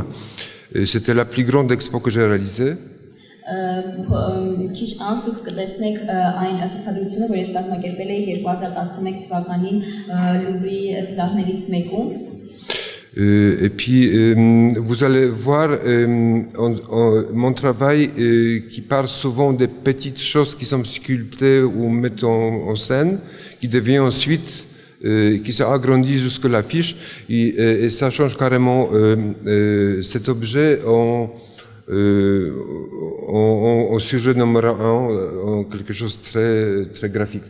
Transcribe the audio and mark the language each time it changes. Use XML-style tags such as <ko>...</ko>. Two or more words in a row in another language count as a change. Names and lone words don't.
<fr>C'était la plus grande expo que j'ai réalisée.</fr> <hy>Քիչ անց դուք կտեսնեք այն ցուցադրությունը, որ ես կազմակերպել էի 2011 թվականին Լուվրի սրահներից մեկում։</hy> <fr>Et puis, vous allez voir mon travail qui parle souvent des petites choses qui sont sculptées ou mises en scène, qui devient ensuite, qui s'agrandit jusqu'à l'affiche, et ça change carrément cet objet au sujet numéro 1, quelque chose de très graphique.</fr>